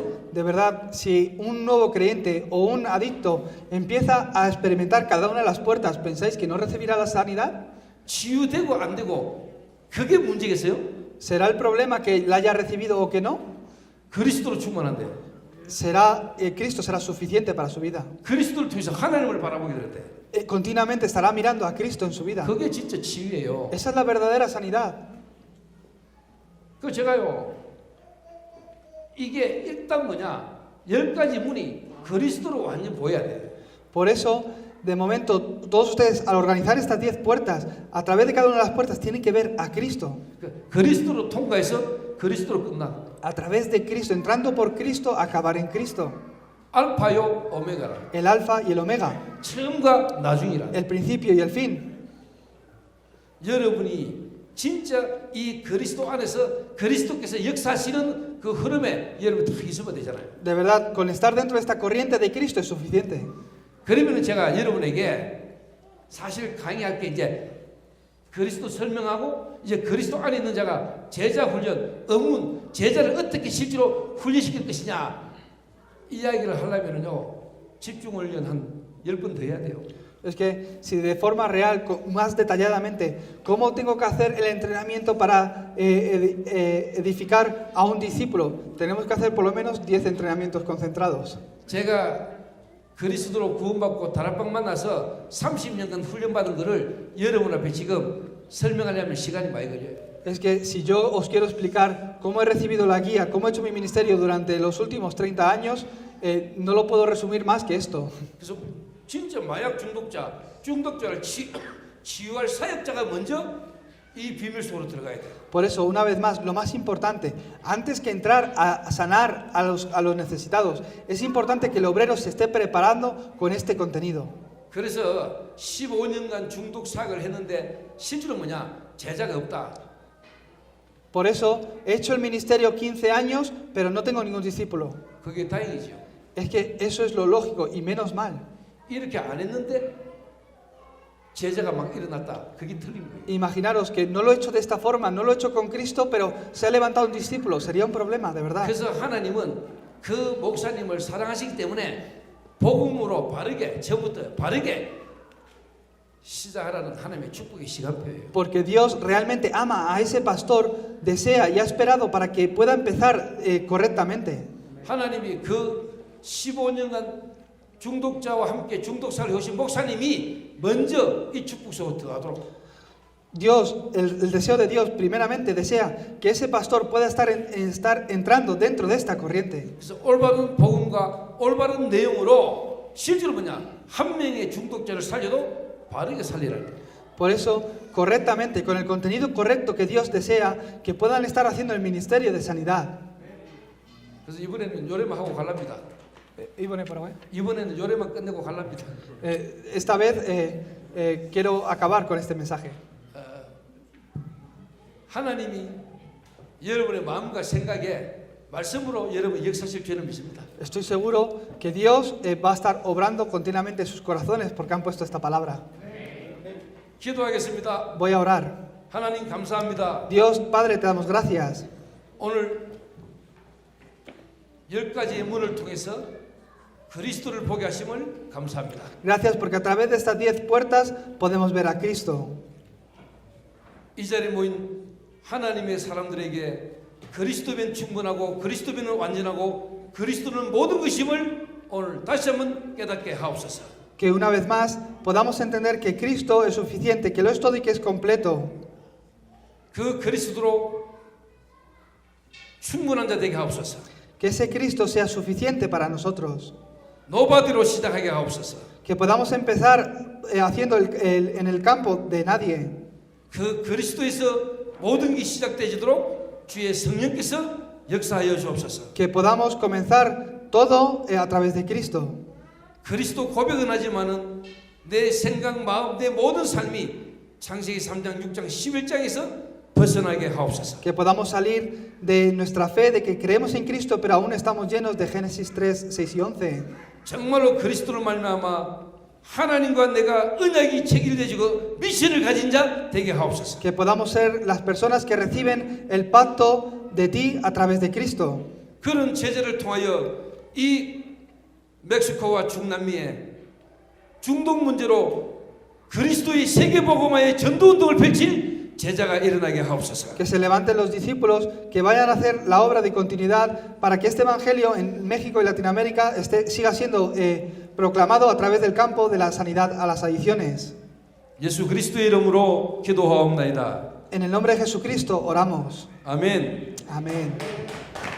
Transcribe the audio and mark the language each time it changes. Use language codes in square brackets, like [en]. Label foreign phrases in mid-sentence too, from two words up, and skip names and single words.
[es] De verdad, si un nuevo creyente o un adicto empieza a experimentar cada una de las puertas, ¿pensáis que no recibirá la sanidad? [ko] 치유되고 안 되고 그게 문제겠어요? [es] ¿Será el problema que la haya recibido o que no? [ko] 그리스도로 충만한데요. [es] Cristo será suficiente para su vida. [ko] 그리스도를 통해서 하나님을 바라보게 될 때 [es] Continuamente estará mirando a Cristo en su vida. [ko] 그게 진짜 치유예요. [es] Esa es la verdadera sanidad. [ko] 그 제가요 이게 일단 뭐냐 10가지 문이 그리스도로 완전 보여야 돼요. [es] Por eso, de momento, todos ustedes al organizar estas 10 puertas, a través de cada una de las puertas tienen que ver a Cristo. [ko] 그리스도로 통과해서 그리스도로 끝나. [es] A través de Cristo, entrando por Cristo, acabar en Cristo. [ko] 알파요 오메가라. [es] El alfa y el omega, [ko] 처음과 나중이라. [es] el principio y el fin. [ko] 여러분이 진짜 이 그리스도 안에서 그리스도께서 역사하시는 그 흐름에 여러분 다 있으면 되잖아요. [es] De verdad, con estar dentro de esta corriente de Cristo es suficiente. [ko] 그러면 제가 여러분에게 사실 강의할 게 이제 그리스도 설명하고 이제 그리스도 안에 있는 자가 제자 훈련, 의문, 제자를 어떻게 실제로 훈련시킬 것이냐 이야기를 하려면요 집중 훈련 한 10번 더 해야 돼요. [es] Es que si de forma real, más detalladamente, cómo tengo que hacer el entrenamiento para edificar a un discípulo, tenemos que hacer por lo menos 10 entrenamientos concentrados. [ko] 제가 그리스도로 구원받고 다락방 만나서 30년간 훈련받은 거를 여러분 앞에 지금 설명하려면 시간이 많이 걸려요. [es] Es que si yo os quiero explicar cómo he recibido la guía, cómo he hecho mi ministerio durante los últimos 30 años, no lo puedo resumir más que esto. [ko] 그래서 진짜 마약 중독자를 치유할 사역자가 먼저 이 비밀 속으로 들어가야 돼요. [es] Por eso, una vez más, lo más importante, antes que entrar a sanar a los necesitados, es importante que el obrero se esté preparando con este contenido. [ko] 그래서 15년간 중독 사역을 했는데 실제로 뭐냐? 제자가 없다. [es] Por eso, he hecho el ministerio 15 años, pero no tengo ningún discípulo. [ko] 그게 다행이죠. [es] Es que eso es lo lógico y menos mal. [ko] 이렇게 안 했는데 제자가 막 일어났다. 그게 틀린 거예요. [es] Imaginaros que no lo he hecho de esta forma, no lo he hecho con Cristo, pero se ha levantado un discípulo. Sería un problema, de verdad. [ko] 그래서 하나님은 그 목사님을 사랑하시기 때문에 복음으로 바르게 처음부터 바르게 시작하라는 하나님의 축복의 시간표예요. [es] Porque Dios realmente ama a ese pastor, desea y ha esperado para que pueda empezar correctamente. [ko] 하나님이 그 15년간 중독자와 함께 중독사를 해오신 목사님이 먼저 이 축복 속으로 들어가도록. [es] Dios, el deseo de Dios primeramente desea que ese pastor pueda estar entrando dentro de esta corriente. [ko] 그래서 올바른 복음과 올바른 내용으로 실제로 뭐냐 한 명의 중독자를 살려도 바르게 살리라는 거예요. [es] Por eso, correctamente, con el contenido correcto que Dios desea, que puedan estar haciendo el ministerio de sanidad. [ko] 그래서 이번에는 요래만 하고 갈랍니다. 이번에는 요래만 끝내고 갈랍니다. [es] Esta vez quiero acabar con este mensaje. [ko] 하나님이 여러분의 마음과 생각에 말씀으로 여러분 역사실 죄는 믿습니다. [es] Estoy seguro que Dios va a estar obrando continuamente en sus corazones porque han puesto esta palabra. [ko] 기도하겠습니다. [es] Voy a orar. [ko] 하나님 감사합니다. [es] Dios Padre, te damos gracias. [ko] 오늘 10가지의 문을 통해서 그리스도를 보게 하심을 감사합니다. [es] Gracias porque a través de estas 10 puertas podemos ver a Cristo. [ko] 이 자리에 모인 하나님의 사람들에게 그리스도면 충분하고 그리스도면 완전하고 그리스도는 모든 것임을 오늘 다시 한번 깨닫게 하옵소서. [es] Que una vez más podamos entender que Cristo es suficiente, que lo es todo y que es completo. [ko] 그 그리스도로 충분한 자 되게 하옵소서. [es] Que ese Cristo sea suficiente para nosotros. [ko] 노바디로 시작하게 하옵소서. [es] Que podamos empezar haciendo en el campo de nadie. [ko] 그 그리스도에서 모든 게 시작되도록 주의 성령께서 역사하여 주옵소서. [es] Que podamos comenzar todo a través de Cristo. [ko] 그리스도 고백은 하지만은 내 생각, 마음, 내 모든 삶이 창세기 3장, 6장, 11장에서 벗어나게 하옵소서. [es] Que podamos salir de nuestra fe, de que creemos en Cristo, pero aún estamos llenos de Génesis 3, 6 y 11. [ko] 정말로 그리스도로 말미암아 하나님과 내가 언약이 체결되지고 미션을 가진 자 되게 하옵소서. [es] Que podamos ser las personas que reciben el pacto de ti a través de Cristo. [ko] 그런 제자를 통하여 이 멕시코와 중남미의 중동 문제로 그리스도의 세계복음화의 전도운동을 펼칠 제자가 일어나게 하옵소서. [es] Que se levanten los discípulos, que vayan a hacer la obra de continuidad para que este evangelio en México y Latinoamérica siga siendo proclamado a través del campo de la sanidad a las adicciones. [ko] 예수 그리스도의 이름으로 기도하옵나이다. [es] En el nombre de Jesucristo oramos. [ko] 아멘. [es] Amén.